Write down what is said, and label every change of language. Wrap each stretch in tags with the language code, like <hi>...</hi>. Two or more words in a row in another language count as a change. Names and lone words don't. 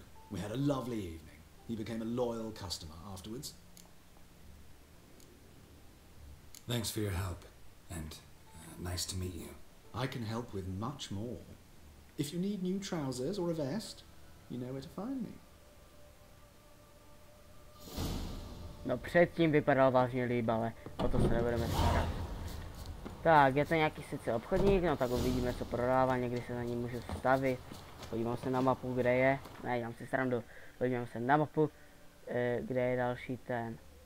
<en>We had a lovely evening. He became a loyal customer afterwards. Thanks for your help, and nice to meet you. I can help with much more. If you need new trousers or a vest, you know where to find me.</en> <cs>No předtím vypadal vážně líp, ale o to se nebudeme starat. Tak, je to nějaký sice obchodník, no tak uvidíme, co prodává, někdy se na ní můžu stavit. Podívám se na mapu, kde je, ne, dělám si srandu, podívám se na mapu, kde je další ten.</cs>